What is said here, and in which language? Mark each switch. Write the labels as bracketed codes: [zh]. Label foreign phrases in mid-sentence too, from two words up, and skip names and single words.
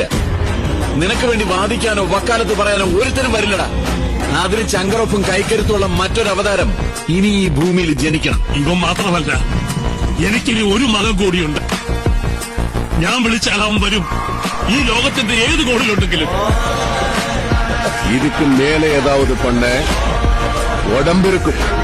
[ml] നിനക്ക് വേണ്ടി വാദിക്കാനോ വക്കാലത്ത് പറയാനോ ഒരുത്തരും വരില്ലടാ. അതിന് ചങ്കറൊപ്പും കൈക്കരുത്തുള്ള മറ്റൊരവതാരം ഇനി ഈ ഭൂമിയിൽ ജനിക്കണം. ഇവൻ മാത്രമല്ല, എനിക്കിനി ഒരു മകൻ കൂടിയുണ്ട്. ഞാൻ വിളിച്ചാൽ അവൻ വരും. ഈ ലോകത്തിന്റെ ഏത് കോണിലുണ്ടെങ്കിലും. [ta] இதுக்கு மேல ஏதாவது பண்ண உடம்பு இருக்கும்.